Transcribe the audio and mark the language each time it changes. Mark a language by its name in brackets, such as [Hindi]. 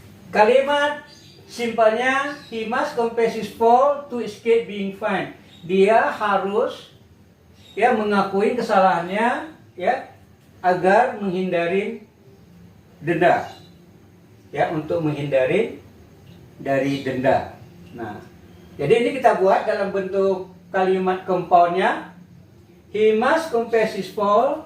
[Indonesian] Kalimat simpelnya, [English] he must confess his fault to escape being fined. [Indonesian] Dia harus ya mengakui kesalahannya, ya, agar menghindari denda, ya, untuk menghindari dari denda. Nah, jadi ini kita buat dalam bentuk kalimat compoundnya. [English] He must confess his fault.